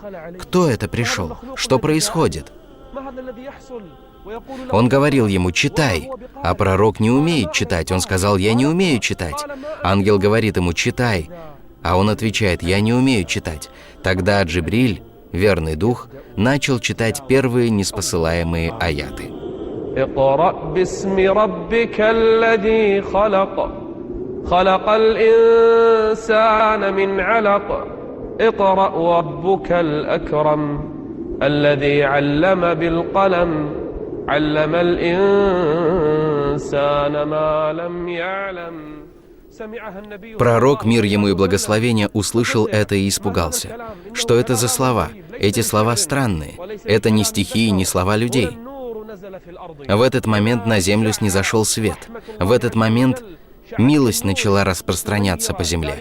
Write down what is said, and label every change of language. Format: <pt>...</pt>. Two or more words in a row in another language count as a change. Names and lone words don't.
<ru>Кто это пришел? Что происходит? Он говорил ему: «Читай». А пророк не умеет читать. Он сказал: «Я не умею читать». Ангел говорит ему: «Читай». А он отвечает: «Я не умею читать». Тогда Джибриль, верный дух, начал читать первые ниспосылаемые аяты.</ru> <ar>اقرأ باسم ربك الذي خلق خلق الإنسان من علق اقرأ وربك الأكرم الذي علم بالقلم علم الإنسان ما لم يعلم.</ar> <ru>Пророк, мир ему и благословение, услышал это и испугался. Что это за слова? Эти слова странные. Это не стихи, не слова людей. В этот момент на землю снизошел свет. В этот момент милость начала распространяться по земле.</ru>